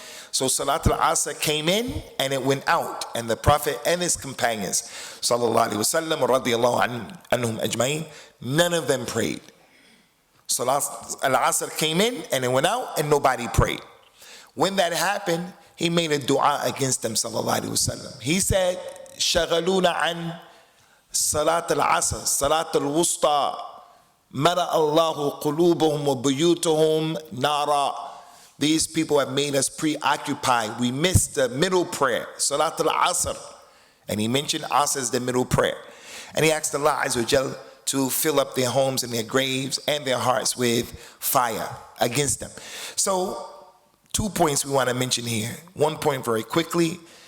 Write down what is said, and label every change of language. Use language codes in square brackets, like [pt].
[en] So salat al-asr came in and it went out. And the Prophet and his companions, sallallahu alayhi wa sallam, radiyallahu anhum ajma'in, none of them prayed. Salat al-asr came in and it went out and nobody prayed. When that happened, he made a dua against them, sallallahu alayhi wa sallam. He said, [ar] شغلونا عن صلاة العصر صلاة الوسطى ملأ الله قلوبهم وبيوتهم نارا. [en] These people have made us preoccupied. We missed the middle prayer, Salat al-Asr. And he mentioned Asr as the middle prayer. And he asked Allah Azza wa Jal to fill up their homes and their graves and their hearts with fire against them. So 2 points we want to mention here. 1 point very quickly.